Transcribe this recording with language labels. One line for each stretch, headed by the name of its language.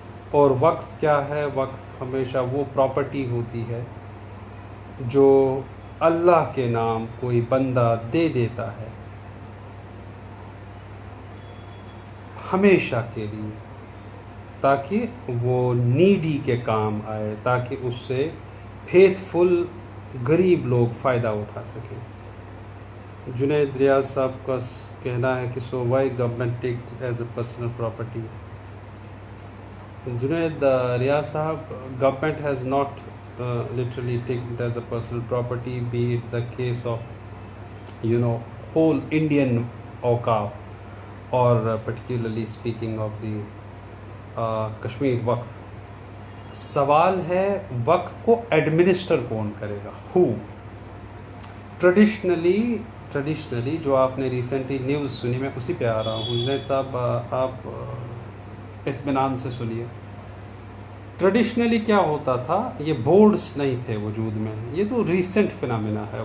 Urdu: اور وقف کیا ہے؟ وقف ہمیشہ وہ پراپرٹی ہوتی ہے جو اللہ کے نام کوئی بندہ دے دیتا ہے ہمیشہ کے لیے، تاکہ وہ نیڈی کے کام آئے، تاکہ اس سے فیتھ فل غریب لوگ فائدہ اٹھا سکیں. جنید ریاض صاحب کا کہنا ہے کہ
English: So why government take as a personal property. Junaid Riaz صاحب، government has not literally taken it as a personal property, be it the case of whole Indian awqaf, or particularly speaking of the Kashmir waqf.
Urdu: سوال ہے وقف کو administer کون کرے گا؟
English: who؟
Urdu: Traditionally جو آپ نے ریسنٹلی نیوز سنی، میں اسی پہ آ رہا ہوں. جنید صاحب، آپ اطمینان سے سنیے. ٹریڈیشنلی کیا ہوتا تھا؟ یہ بورڈز نہیں تھے وجود میں، یہ تو ریسنٹ فنامنا ہے.